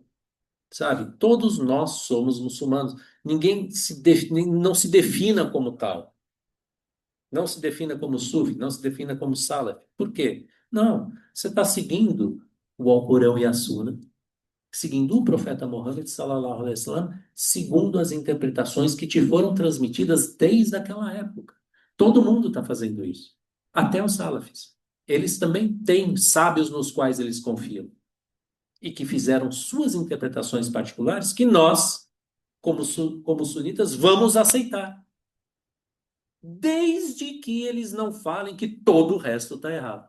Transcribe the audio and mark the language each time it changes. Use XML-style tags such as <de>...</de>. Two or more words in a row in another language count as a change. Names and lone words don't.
<pt>Sabe? Todos nós somos muçulmanos. Ninguém não se defina como tal. Não se defina como sufi, não se defina como salaf. Por quê? Não, você está seguindo o Alcorão e a Suna. seguindo o profeta Muhammad</pt> <ar>صلى الله عليه وسلم,</ar> <pt>segundo as interpretações que te foram transmitidas desde aquela época. Todo mundo está fazendo isso, até os salafis. Eles também têm sábios nos quais eles confiam e que fizeram suas interpretações particulares que nós, como sunitas, vamos aceitar, desde que eles não falem que todo o resto está errado.</pt>